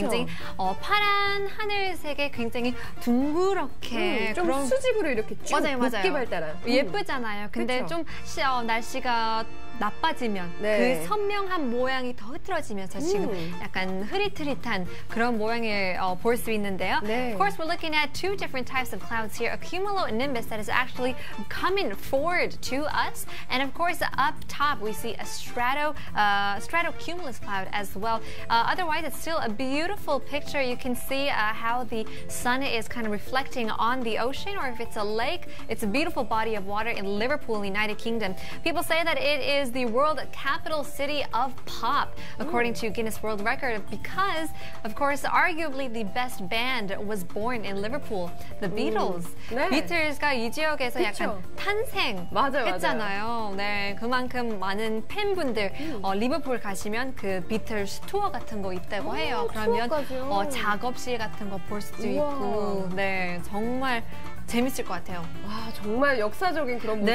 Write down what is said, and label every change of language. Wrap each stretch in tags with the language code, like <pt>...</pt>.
<ko>굉장히 파란 하늘색에 굉장히 둥그렇게 좀 그런 수직으로 이렇게 쭉 높게 발달한 예쁘잖아요. 근데 그쵸? 좀 날씨가 나빠지면 네. 그 선명한 모양이 더 흐트러지면서 지금 약간 흐릿흐릿한 그런 모양을 볼 수 있는데요. 네.</ko> <en>Of course, we're looking at two different types of clouds here. A cumulonimbus that is actually coming forward to us. And of course, up top, we see a stratocumulus cloud as well. Otherwise, it's still a beautiful picture. You can see how the sun is kind of reflecting on the ocean, or if it's a lake, it's a beautiful body of water in Liverpool, United Kingdom. People say that it is the world capital city of pop, according to Guinness World Record, because, of course, arguably the best band was born in Liverpool, the Beatles.</en> <ko>네. 비틀즈가 이 지역에서 그쵸. 약간 탄생했잖아요. 네, 그만큼 많은 팬분들 리버풀 가시면 그 비틀즈 투어 같은 거 있다고 해요. 그러면 투어까지요? 작업실 같은 거 볼 수도 있고, 네, 정말 재밌을 것 같아요. 와, 정말 역사적인 그런 모습을</ko>